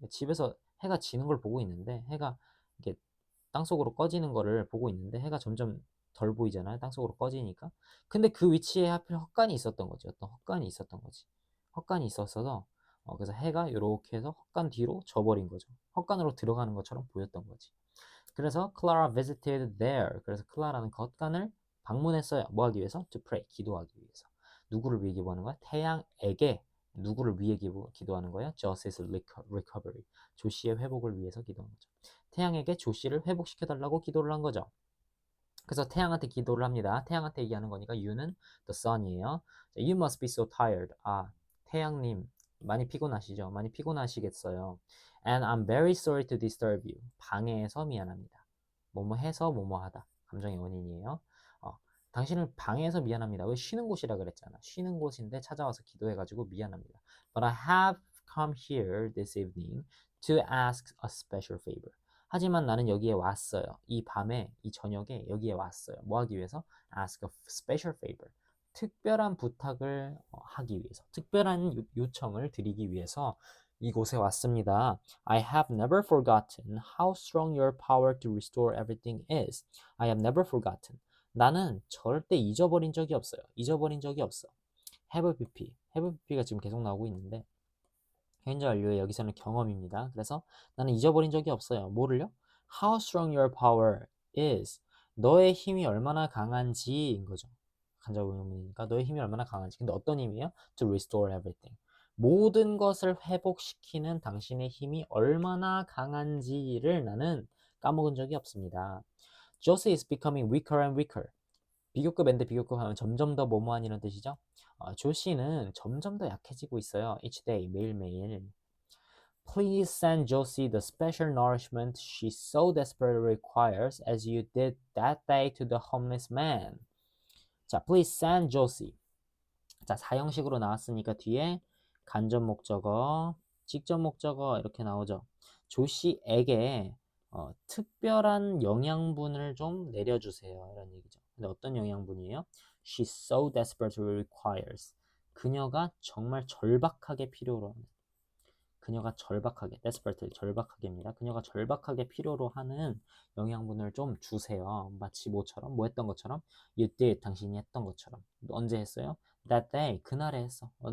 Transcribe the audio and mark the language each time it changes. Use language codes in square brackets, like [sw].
[ko] 집에서 해가 지는 걸 보고 있는데 해가 이렇게 땅속으로 꺼지는 거를 보고 있는데 해가 점점 덜 보이잖아요. 땅속으로 꺼지니까. 근데 그 위치에 하필 헛간이 있었던 거지. 어떤 헛간이 있었던 거지. 헛간이 있었어서 그래서 해가 이렇게 해서 헛간 뒤로 져버린 거죠. 헛간으로 들어가는 것처럼 보였던 거지. 그래서 [en] Clara visited there. [ko] 그래서 클라라는 그 헛간을 방문했어요. 뭐 하기 위해서? [en] To pray. [ko] 기도하기 위해서. 누구를 위해 기도하는 거야? 태양에게 누구를 위해 기도하는 거예요? [en] Josie's recovery. [ko] 조시의 회복을 위해서 기도한 거죠. 태양에게 조시를 회복시켜달라고 기도를 한 거죠. 그래서 태양한테 기도를 합니다. 태양한테 얘기하는 거니까 you는 the sun이에요. [en] You must be so tired. [ko] 태양님 많이 피곤하시죠? 많이 피곤하시겠어요. [en] And I'm very sorry to disturb you. [ko] 방해해서 미안합니다. 뭐뭐 해서 뭐뭐 하다. 감정의 원인이에요. 당신을 방해해서 미안합니다. 왜 쉬는 곳이라 그랬잖아. 쉬는 곳인데 찾아와서 기도해가지고 미안합니다. [en] But I have come here this evening to ask a special favor. [ko] 하지만 나는 여기에 왔어요. 이 밤에, 이 저녁에 여기에 왔어요. 뭐 하기 위해서? [en] Ask a special favor. [ko] 특별한 부탁을 하기 위해서, 특별한 요청을 드리기 위해서 이곳에 왔습니다. [en] I have never forgotten how strong your power to restore everything is. I have never forgotten. [ko] 나는 절대 잊어버린 적이 없어요. 잊어버린 적이 없어. have pp. have pp가 지금 계속 나오고 있는데 현재 완료의 여기서는 경험입니다. 그래서 나는 잊어버린 적이 없어요. 뭐를요? [en] How strong your power is. [ko] 너의 힘이 얼마나 강한지인 거죠. 간접의문이니까 너의 힘이 얼마나 강한지. 근데 어떤 힘이에요? [en] To restore everything. [ko] 모든 것을 회복시키는 당신의 힘이 얼마나 강한지를 나는 까먹은 적이 없습니다. [en] Josie is becoming weaker and weaker. [ko] 비교급 앤드 비교급 하면 점점 더 뭐뭐한 이런 뜻이죠. 조씨는 점점 더 약해지고 있어요. [en] Each day, [ko] 매일매일. [en] Please send Josie the special nourishment she so desperately requires as you did that day to the homeless man. 자, please send Josie. [ko] 자, 사형식으로 나왔으니까 뒤에 간접 목적어, 직접 목적어 이렇게 나오죠. 조씨에게 특별한 영양분을 좀 내려주세요. 이런 얘기죠. 근데 어떤 영양분이에요? [en] She so desperately requires. [ko] 그녀가 정말 절박하게 필요로 하는. 그녀가 절박하게, desperately 절박하게입니다. 그녀가 절박하게 필요로 하는 영양분을 좀 주세요. 마치 뭐처럼, 뭐 했던 것처럼, [en] you did, [ko] 당신이 했던 것처럼. 언제 했어요? [en] That day, [ko] 그날에 했어.